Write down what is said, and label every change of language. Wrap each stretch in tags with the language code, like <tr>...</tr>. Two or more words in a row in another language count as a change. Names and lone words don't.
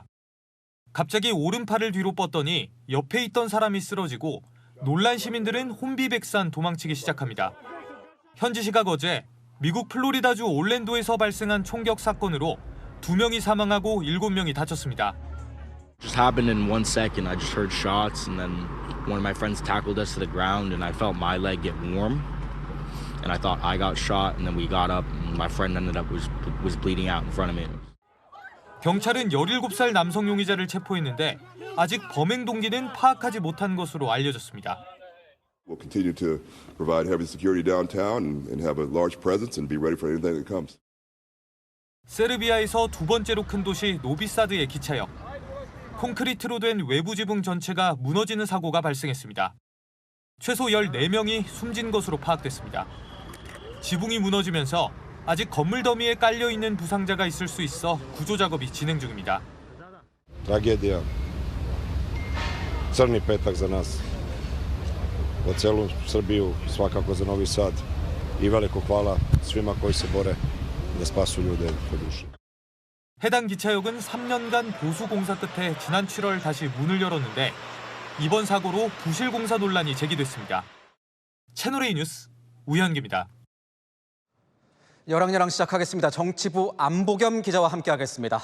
<ko>갑자기 오른팔을 뒤로 뻗더니 옆에 있던 사람이 쓰러지고 놀란 시민들은 혼비백산 도망치기 시작합니다. 현지 시각 어제 미국 플로리다주 올랜도에서 발생한 총격 사건으로 2명이 사망하고 7명이 다쳤습니다.</ko> <en>Just happened in 1 second. I just heard shots and then one of my friends tackled us to the ground and I felt my leg get warm. And I thought I got shot and then we got up and my friend ended up was bleeding out in front of me.</en> <ko>경찰은 17살 남성 용의자를 체포했는데 아직 범행 동기는 파악하지 못한 것으로 알려졌습니다.</ko> <en>We'll continue to provide heavy security downtown and have a large presence and be ready for anything that comes.</en> <ko>세르비아에서 두 번째로 큰 도시 노비사드의 기차역. 콘크리트로 된 외부 지붕 전체가 무너지는 사고가 발생했습니다. 최소 14명이 숨진 것으로 파악됐습니다. 지붕이 무너지면서 아직 건물 더미에 깔려 있는 부상자가 있을 수 있어 구조 작업이 진행 중입니다.</ko> <sr>Tragedija. Crni petak za nas. Za celu Srbiju, svakako za Novi Sad. I veliko hvala svima koji se bore da spasu ljude od duše.</sr> <ko>해당 기차역은 3년간 보수 공사 끝에 지난 7월 다시 문을 열었는데 이번 사고로 부실 공사 논란이 제기됐습니다. 채널A 뉴스 우현기입니다. 열왕열왕 시작하겠습니다. 정치부 안보겸 기자와 함께하겠습니다.</ko>